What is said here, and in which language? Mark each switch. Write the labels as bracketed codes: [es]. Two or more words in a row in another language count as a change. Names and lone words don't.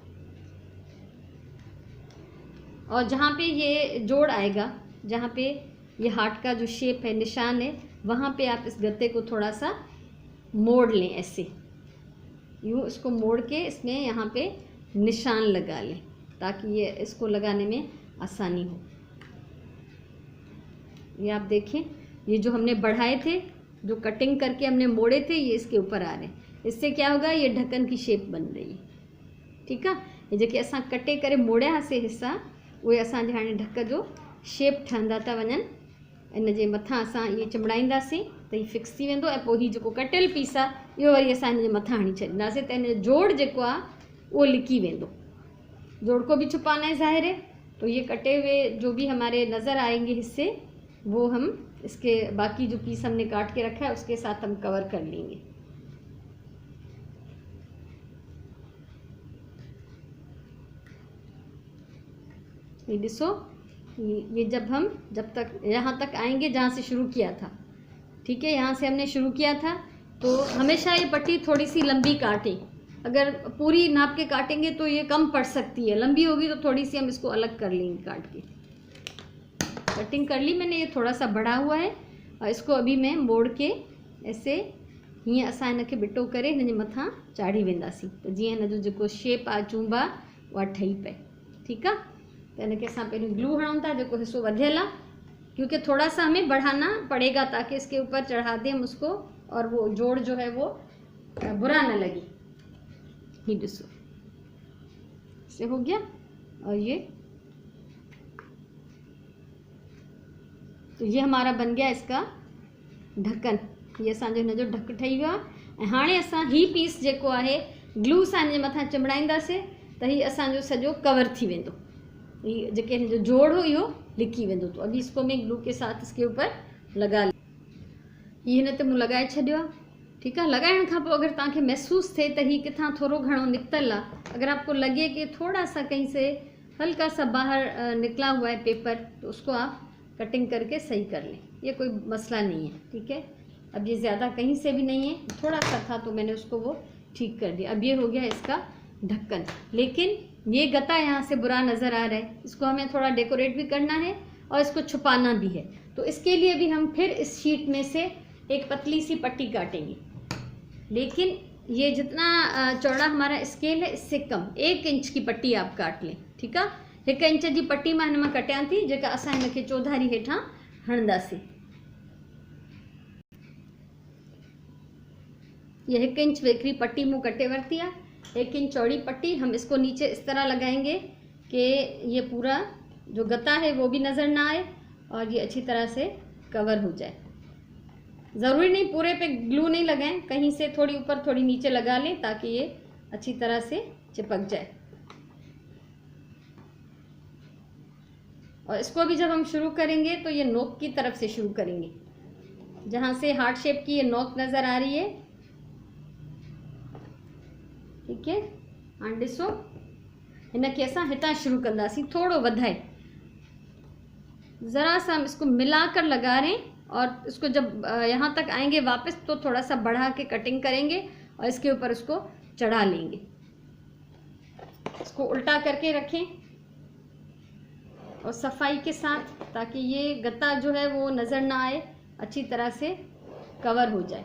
[hi] और जहाँ पे ये जोड़ आएगा, जहाँ पे ये हार्ट का जो शेप है, निशान है, वहाँ पे आप इस गत्ते को थोड़ा सा मोड़ लें, ऐसे यूँ इसको मोड़ के इसमें यहाँ पे निशान लगा लें ताकि ये इसको लगाने में आसानी हो। ये आप देखें, ये जो हमने बढ़ाए थे, जो कटिंग करके हमने मोड़े थे, ये इसके ऊपर आ रहे हैं। इससे क्या होगा, ये ढक्कन की शेप बन रही है, ठीक है। [sd] ये जेके असां कटे करे मोड़ियासीं हिस्सा, उहे असांजे हाणे ढक जो शेप ठहंदा था वञनि। इन जे मथां असां इहे चिमड़ाईंदासीं त हीउ फिक्स थी वेंदो। ऐं पोइ हीउ जेको कटियल पीस आहे इहो वरी असां हिन जे मथां हणी छॾींदासीं त हिन जो जोड़ जेको आहे वो लिकी वेंदो। [hi] जोड़ को भी छुपाना है ज़ाहिर है, तो ये कटे हुए जो भी हमारे नज़र आएंगे हिस्से, वो हम इसके बाकी जो पीस हमने काट के रखा है उसके साथ हम कवर कर लेंगे। ये देखो, ये जब तक यहाँ तक आएंगे जहाँ से शुरू किया था, ठीक है, यहाँ से हमने शुरू किया था, तो हमेशा ये पट्टी थोड़ी सी लंबी काटें। अगर पूरी नाप के काटेंगे तो ये कम पड़ सकती है, लंबी होगी तो थोड़ी सी हम इसको अलग कर लेंगे काट के। कटिंग कर ली मैंने, ये थोड़ा सा बढ़ा हुआ है और इसको अभी मैं मोड़ के ऐसे [sd] हीअं असां हिनखे बिटो करे हिन जे मथां चाढ़ी वेंदासीं त जीअं हिन जो जेको शेप आहे चूंब आहे उहा ठही पए, ठीकु आहे। त हिनखे असां पहिरियों ग्लू हणूं था, जेको हिस्सो वधियल आहे, [hi] क्योंकि थोड़ा सा हमें बढ़ाना पड़ेगा ताकि इसके ऊपर चढ़ा दें हम उसको और वो जोड़ जो है वो बुरा ना लगे। ये देखो, से हो गया। और ये तो ये हमारा बन गया इसका ढक्कन। [sd] ये असांजो हिन जो ढक ठही वियो आहे। ऐं हाणे असां ही पीस जेको आहे ग्लू सां हिन जे मथां चिमड़ाईंदासीं त हीउ असांजो सॼो कवर थी वेंदो। ये जेके हिन जो जोड़ हो इहो लिकी वेंदो। [hi] तो अभी इसको मैं ग्लू के साथ इसके ऊपर लगा ले। [sd] ये हिन ते मूं लगाए छॾियो आहे, ठीकु आहे। लगाइण खां पोइ अगरि तव्हांखे महसूसु थिए त हीउ किथां थोरो घणो निकितल आहे, [hi] अगर आपको लगे कि थोड़ा सा कहीं से हल्का सा बाहर निकला हुआ है पेपर, तो उसको आप कटिंग करके सही कर लें, ये कोई मसला नहीं है, ठीक है। अब ये ज़्यादा कहीं से भी नहीं है, थोड़ा सा था तो मैंने उसको वो ठीक कर दिया। अब ये हो गया इसका ढक्कन। लेकिन ये गत्ता यहाँ से बुरा नज़र आ रहा है, इसको हमें थोड़ा डेकोरेट भी करना है और इसको छुपाना भी है। तो इसके लिए भी हम फिर इस शीट में से एक पतली सी पट्टी काटेंगे, लेकिन ये जितना चौड़ा हमारा स्केल है इससे कम 1 इंच की पट्टी आप काट लें, [sd] ठीकु आहे। 1 इंच जी पट्टी मां हिन मां कटियां थी, जेका असां हिनखे चौधारी हेठां हणंदासीं। ये 1 इंच वेकरी पट्टी मूं कटे वरती है, 1 इंच [hi] चौड़ी पट्टी। हम इसको नीचे इस तरह लगाएंगे कि ये पूरा जो गत्ता है वो भी नज़र ना आए और ये अच्छी तरह से कवर हो जाए। ज़रूरी नहीं पूरे पे ग्लू नहीं लगाएं, कहीं से थोड़ी ऊपर थोड़ी नीचे लगा लें ताकि ये अच्छी तरह से चिपक जाए। और इसको भी जब हम शुरू करेंगे तो ये नोक की तरफ से शुरू करेंगे, जहाँ से हार्ट शेप की ये नोक नज़र आ रही है, ठीक है। [sd] हाणे ॾिसो, हिनखे असां हितां शुरू कंदासीं, थोड़ो वधाए, [hi] ज़रा सा हम इसको मिलाकर लगा रहे हैं और इसको जब यहाँ तक आएंगे वापस तो थोड़ा सा बढ़ा के कटिंग करेंगे और इसके ऊपर उसको चढ़ा लेंगे। इसको उल्टा करके रखें, और सफाई के साथ, ताकि ये गत्ता जो है वो नज़र ना आए, अच्छी तरह से कवर हो जाए।